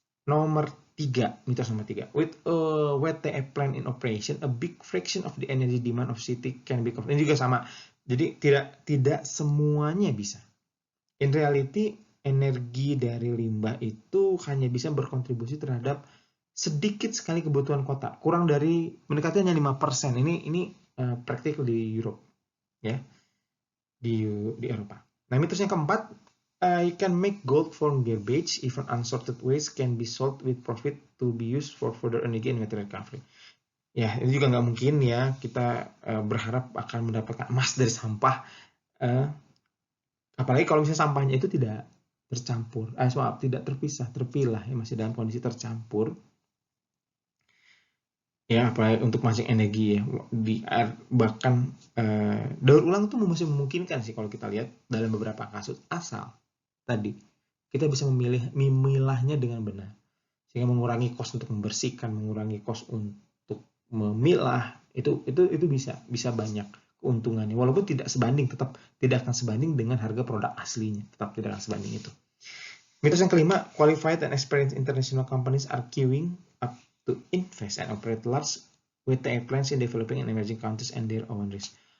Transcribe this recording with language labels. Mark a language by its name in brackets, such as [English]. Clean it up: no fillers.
[Indonesian] Nomor 3, mitos nomor 3. [English] With a WTE plant in operation, a big fraction of the energy demand of city can be covered. [Indonesian] Ini juga sama. Jadi tidak semuanya bisa. [English] In reality, [Indonesian] energi dari limbah itu hanya bisa berkontribusi terhadap sedikit sekali kebutuhan kota, kurang dari mendekati hanya 5%. Ini praktikal di Europe, ya, di Eropa. Nah, mitos yang keempat, [English] you can make gold from garbage, even unsorted waste can be sold with profit to be used for further energy and material recovery. [Indonesian] Ya, ini juga nggak mungkin ya kita berharap akan mendapatkan emas dari sampah, apalagi kalau misalnya sampahnya itu tidak tercampur, tidak terpilah ya, masih dalam kondisi tercampur. Ya, apalagi untuk mancing energi ya, di air, bahkan daur ulang itu masih memungkinkan sih kalau kita lihat dalam beberapa kasus, asal tadi kita bisa memilahnya dengan benar, sehingga mengurangi kos untuk membersihkan, mengurangi kos untuk memilah, itu bisa banyak keuntungannya, walaupun tidak akan sebanding dengan harga produk aslinya, tetap tidak akan sebanding itu. Mitos yang kelima, [English] qualified and experienced international companies are queuing up to invest and operate large WTE plants in developing and emerging countries and their own risk.